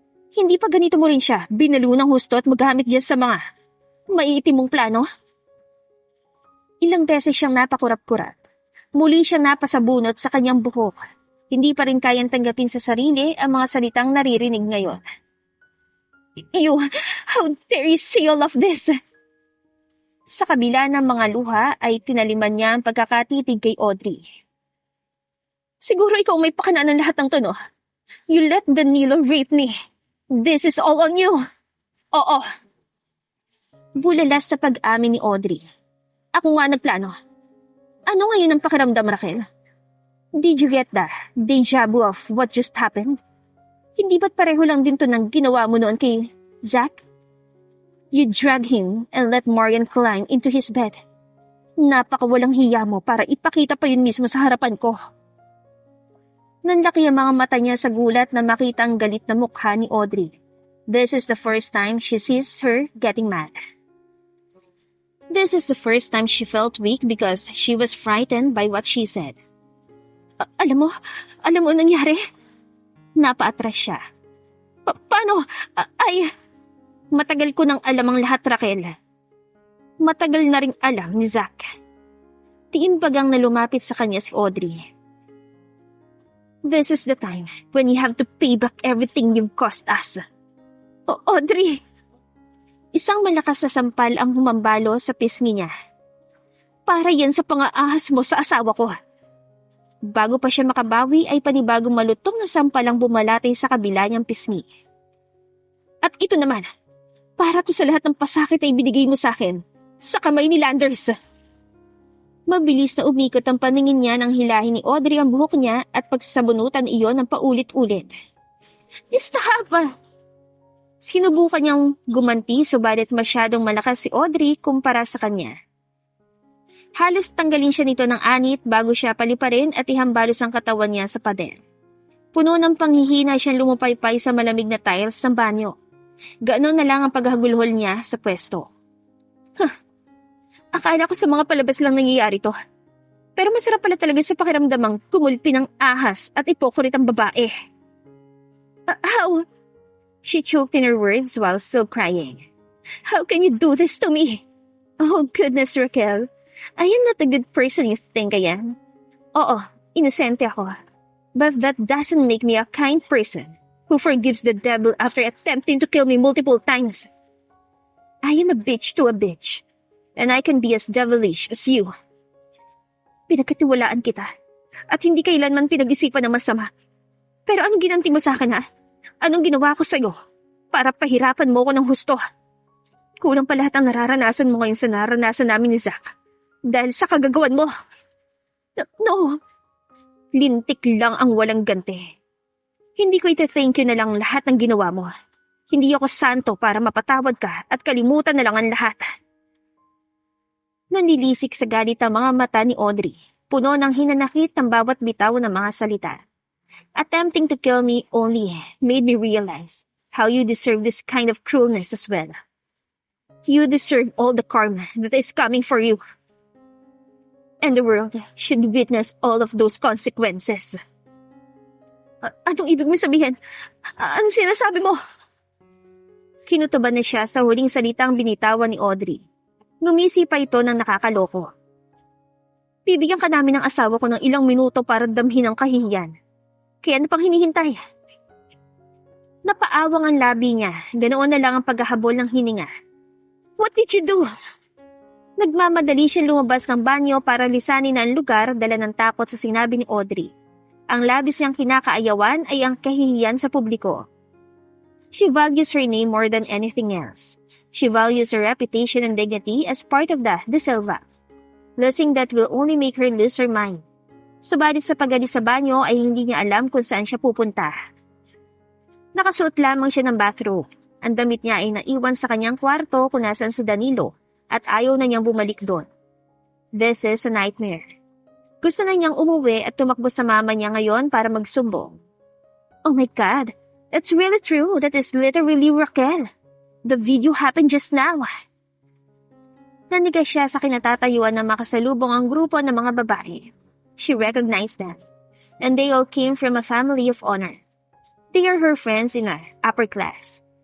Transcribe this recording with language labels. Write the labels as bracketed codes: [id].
[tl] Hindi pa ganito mo rin siya binalo ng husto at magamit dyan sa mga maiitim mong plano? Ilang beses siyang napakurap-kurap. Muli siyang napasabunot sa kanyang buhok. Hindi pa rin kayang tanggapin sa sarili ang mga salitang naririnig ngayon. [en] How dare you say all of this? [tl] Sa kabila ng mga luha ay tinaliman niya ang pagkakatitig kay Audrey. Siguro ikaw may pakana ng lahat ng to, no? [en] You let Danilo rape me. This is all on you. [tl] Oo. Bulalas sa pag-amin ni Audrey. Ako nga nagplano. Ano ngayon ang pakiramdam, Raquel? [en] Did you get the deja vu of what just happened? [tl] Hindi ba't pareho lang din to ng ginawa mo noon kay Zach? [en] You drag him and let Marian climb into his bed. [tl] Napakawalang hiya mo para ipakita pa yun mismo sa harapan ko. Nanlaki ang mga mata niya sa gulat na makita ang galit na mukha ni Audrey. [en] This is the first time she sees her getting mad. This is the first time she felt weak because she was frightened by what she said. [tl] Alam mo ang nangyari? Napaatras siya. Paano? Matagal ko nang alam ang lahat, Raquel. Matagal na ring alam ni Zach. Tiimbagang na lumapit sa kanya si Audrey. [en] This is the time when you have to pay back everything you've cost us. Audrey! [tl] Isang malakas na sampal ang humambalo sa pisngi niya. Para yan sa pang-aahas mo sa asawa ko. Bago pa siya makabawi ay panibagong malutong na sampal ang bumalatay sa kabila niyang pisngi. At ito naman, para to sa lahat ng pasakit ay binigay mo sa akin, sa kamay ni Landers. Mabilis na umikot ang paningin niya nang hilahin ni Audrey ang buhok niya at pagsasabunutan iyon ng paulit-ulit. [en] Stop! [tl] Sinubukan niyang gumanti subalit masyadong malakas si Audrey kumpara sa kanya. Halos tanggalin siya nito ng anit bago siya paliparin at ihambalos ang katawan niya sa pader. Puno ng panghihina siyang lumupaypay sa malamig na tiles ng banyo. Ganoon na lang ang paghagulhol niya sa pwesto. Akala ko sa mga palabas lang nangyayari to. Pero masarap pala talaga sa pakiramdamang kumulpi ng ahas at ipokulit ang babae. [en] How? She choked in her words while still crying. How can you do this to me? Oh goodness, Raquel. I am not the good person you think I am. [tl] Oo, inosente ako. [en] But that doesn't make me a kind person who forgives the devil after attempting to kill me multiple times. I am a bitch to a bitch, and I can be as devilish as you. [tl] Pinagkatiwalaan kita, at hindi kailanman pinag-isipan ng masama. Pero anong ginanti mo sa akin, ha? Anong ginawa ko sa'yo para pahirapan mo ko ng husto? Kulang pa lahat ang nararanasan mo ngayon sa naranasan namin ni Zack. Dahil sa kagagawan mo. [en] No. [tl] Lintik lang ang walang ganti. Hindi ko iti-thank you na lang lahat ng ginawa mo. Hindi ako santo para mapatawad ka at kalimutan na lang ang lahat. Nanilisik sa galit ang mga mata ni Audrey. Puno ng hinanakit ang bawat bitaw ng mga salita. [en] Attempting to kill me only made me realize how you deserve this kind of cruelness as well. You deserve all the karma that is coming for you. And the world should witness all of those consequences. [tl] Anong ibig mo sabihin? Anong sinasabi mo? Kinutuban na siya sa huling salitang binitawan ni Audrey. Ngumisi pa ito ng nakakaloko. Bibigyan ka namin ng asawa ko ng ilang minuto para damhin ang kahihiyan. Kaya ano pang hinihintay? Napaawang ang labi niya, ganoon na lang ang paghahabol ng hininga. [en] What did you do? [tl] Nagmamadali siyang lumabas ng banyo para lisanin ang lugar dala ng takot sa sinabi ni Audrey. Ang labis niyang kinakaayawan ay ang kahihiyan sa publiko. [en] She values her name more than anything else. She values her reputation and dignity as part of the De Silva. Losing that will only make her lose her mind. [tl] Subalit sa pag-alis sa banyo ay hindi niya alam kung saan siya pupunta. Nakasuot lamang siya ng bathrobe. Ang damit niya ay naiwan sa kanyang kwarto kung nasan si Danilo at ayaw na niyang bumalik doon. [en] This is a nightmare. [tl] Gusto na niyang umuwi at tumakbo sa mama niya ngayon para magsumbong. [en] Oh my God! That's really true. That is literally Raquel. The video happened just now. [tl] Naniga siya sa kinatatayuan ng makasalubong ang grupo ng mga babae. [en] She recognized them. And they all came from a family of honor. They are her friends in a upper class.